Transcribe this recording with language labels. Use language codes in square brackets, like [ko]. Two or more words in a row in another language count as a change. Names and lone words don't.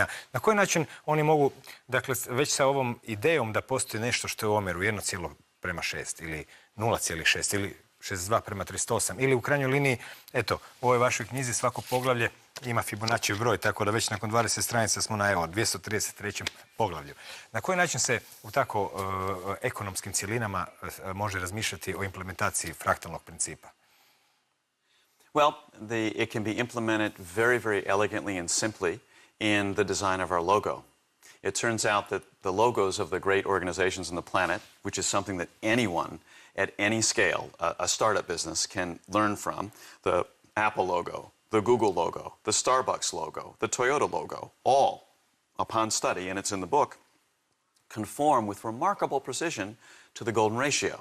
[hr] Na koji način oni mogu, dakle, već sa ovom idejom da postoji nešto što je u omjeru 1:6 ili 0,6 ili 62:38 ili u krajnjoj liniji, eto, u ovoj vašoj knjizi svako poglavlje ima Fibonacci broj, tako da već nakon 20 stranica smo na 233. poglavlju. Na koji način se u tako ekonomskim cjelinama može razmišljati o implementaciji fraktalnog principa? [en] Well, it can be implemented very, very elegantly and simply in the design of our logo. It turns out that the logos of the great organizations on the planet, which is something that anyone at any scale, a startup business, can learn from, the Apple logo, the Google logo, the Starbucks logo, the Toyota logo, all, upon study, and it's in the book, conform with remarkable precision to the golden ratio.